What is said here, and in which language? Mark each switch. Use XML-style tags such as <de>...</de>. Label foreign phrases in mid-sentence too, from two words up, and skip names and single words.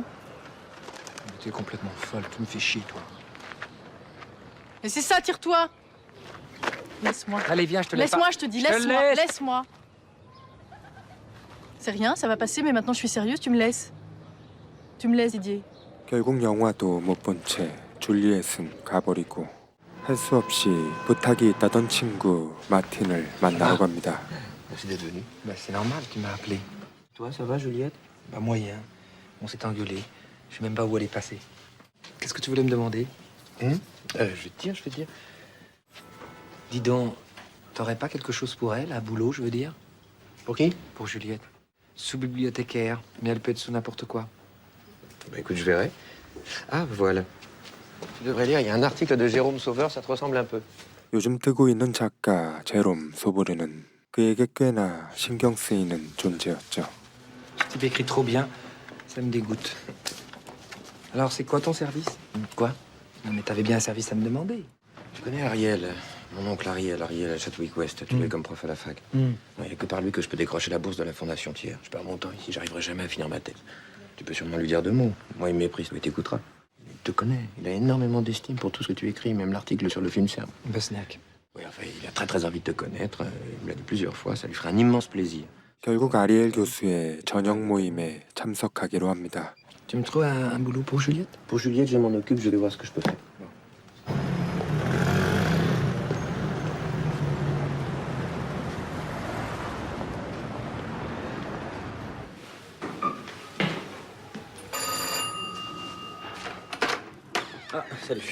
<fr>Mais t'es complètement folle, tu me fais chier, toi. Et c'est ça, tire-toi. Laisse-moi. Allez, viens, je te laisse. Laisse-moi, je te dis, Je te laisse-moi, laisse. laisse-moi. C'est rien, ça va passer, mais maintenant je suis sérieuse, tu me laisses. Tu me laisses, Didier.</fr> <ko>결국 영화도 못 본 채 줄리엣은 가버리고 할 수 없이 부탁이 있다던 친구 마틴을 만나러 갑니다.</ko> <fr>Merci d'être venu. Bah c'est normal, tu m'as appelé. Toi, ça va, Juliette? Bah moyen. On s'est engueulé. Je sais même pas où elle est passée. Qu'est-ce que tu voulais me demander? Je vais te dire. Dis donc, t'aurais pas quelque chose pour elle, à boulot, je veux dire? Pour qui? Pour Juliette. Sous-bibliothécaire, mais elle peut être sous n'importe quoi. Bah écoute, je verrai. Ah, voilà. Tu devrais lire, il y a un article de Jérôme Sauveur, ça te ressemble un peu.</fr> <ko>요즘 뜨고 있는 작가 제롬 소보르는 그에게 꽤나 신경 쓰이는 존재였죠.</ko> <fr>Ce type écrit trop bien, ça me dégoûte. Alors, c'est quoi ton service? Quoi? Non, mais t'avais bien un service à me demander. Tu connais Ariel, mon oncle Ariel à Chadwick-West, tu l'es comme prof à la fac. Il n'y a que par lui que je peux décrocher la bourse de la Fondation Thiers. Je perds mon temps ici, j'arriverai jamais à finir ma thèse. Tu peux sûrement lui dire 2 mots. Moi, il me méprise, mais t'écouteras. Il te connaît, il a énormément d'estime pour tout ce que tu écris, même l'article sur le film Serbe. Bosniaque. Oui, enfin, il a très envie de te connaître. Il me l'a dit plusieurs fois, ça lui ferait un immense plaisir.</fr> <ko>결국 아리엘 교수의 저녁 모임에 참석하기로 합니다.</ko> <fr>Tu me trouves un boulot pour Juliette? Pour Juliette, je m'en occupe, je vais voir ce que je peux faire. Ah, salut.</fr>